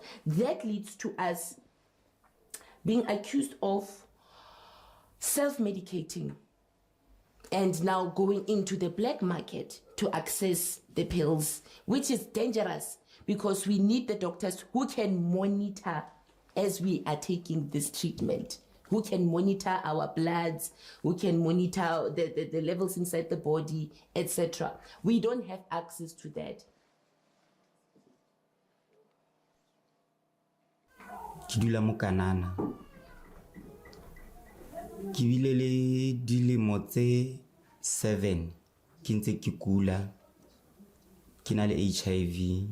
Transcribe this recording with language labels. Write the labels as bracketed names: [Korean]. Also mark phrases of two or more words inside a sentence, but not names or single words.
[English] That leads to us being accused of self-medicating and now going into the black market to access the pills, which is dangerous because we need the doctors who can monitor as we are taking this treatment, who can monitor our bloods, who can monitor the levels inside the body, etc. We don't have access to that. [Southern Sotho] Ke dula mo Kanana. Ke bile le dilemo tse 7 ke ntse ke kula, ke na le HIV.